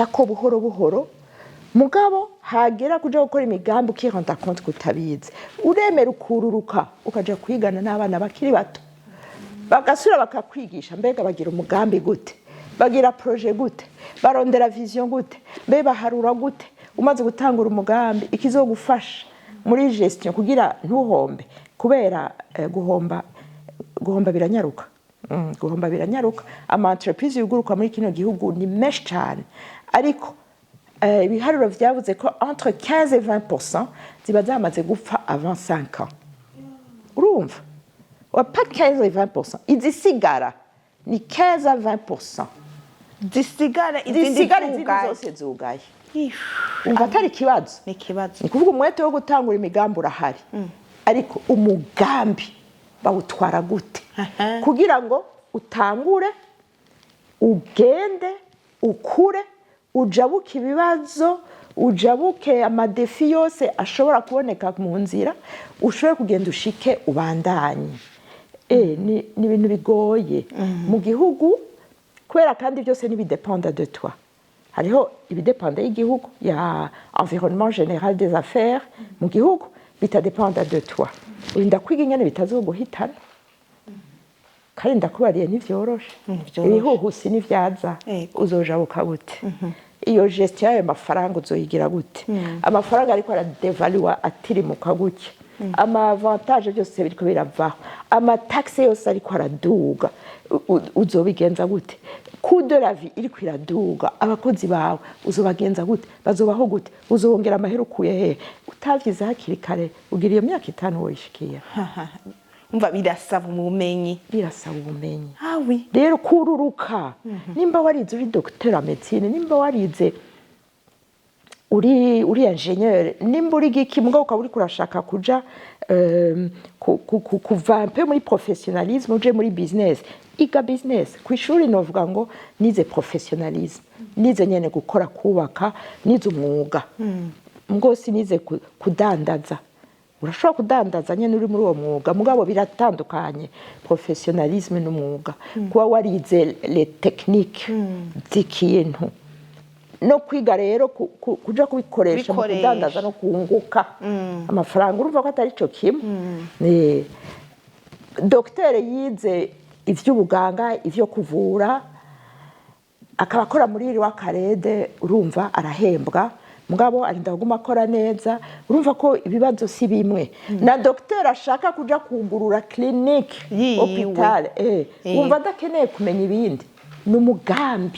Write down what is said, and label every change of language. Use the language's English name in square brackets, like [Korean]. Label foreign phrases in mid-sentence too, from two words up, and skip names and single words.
[Rundi] ko buhoro buhoro mugabo hagera kuja gukora imigambi ukiranda compte kutabize uremera ukururuka ukaja kwigana n'abana bakiri bato bagasura bakakwigisha mbega bagira umugambi gute bagira projet gute barondera vision gute mbe baharura gute umaze gutangura umugambi ikizogufasha muri gestion kugira ntuhombe kubera guhomba biranyaruka guhomba biranyaruka ama entreprise yuguruka muri kino gihugu ni menshi cyane ariko ibiharuro vyavuze ko [French] entre 15 et 20% [Rundi] ziba zamaze gupfa [French] avant 5 ans [Rundi] urumva [French] pas 15 et 20% [Rundi] izisigara ni 15 à 20% zisigara izindi zose zugaye umva atari ikibazo ni ikibazo ni kuvuga umwete wo gutangura imigambi urahari ariko umugambi bawutwara gute kugira ngo utangure ugende ukure ujabuke ibibazo ujabuke amadefi yose ashobora kuboneka mu nzira ushobore kugenda ushike ubandanye ni ibintu bigoye mu gihugu kubera kandi byose n'ibidependa [French] de toi [Rundi] hariho ibidependa y'igihugu ya [French] environnement général des affaires [Rundi] mu gihugu bitadependa [French] de toi [Rundi] urinda kwiga ingene bitazoguhitana kandi ndakubariye ntivyoroshe ibihuhusi n'ivyaza uzojabuka gute iyo gestion y'ayo mafaranga uzoyigira gute amafaranga ariko aradevalua atirimuka gutya ama avantage byose biriko biravaho ama taxe yose ariko araduga uzobigenza gute [French] coût de la vie [Rundi] iriko iraduga abakozi bawe uzobagenza gute bazobaho gute uzongera amahera ukuye he utavyize hakiri kare ugira iyo myaka 5 woyishikiye umva birasaba ubumenyi oui rero kururuka nimba warize uri [French] docteur en médecine [Rundi] nimba warize uri ingénieur nimba uri giki mugabo ukaba uri kurashaka kuja kuva [French] un peu [Rundi] muri professionnalisme uje muri business iga business kwishuri novuga ngo nize professionnalisme nize nyene gukora kubaka nize umwuga ngose nize kudandaza urashobora kudandaza nyene uri muri uwo mwuga mugabo biratandukanye professionnalisme n'umwuga kuba warize [French] les techniques [Rundi] z'ikintu no kwiga rero kuja kubikoresha mu kudandaza no kunguka amafaranga urumva ko atari cyo kimwe docteur yize ivy'ubuganga ivyo kuvura akaba akora muri iri wa karede urumva arahembwa mugabo arinda kuguma akora neza urumva ko ibibazo si bimwe na docteur ashaka kuja kugurura clinique hopital wumva adakeneye kumenya ibindi n'umugambi.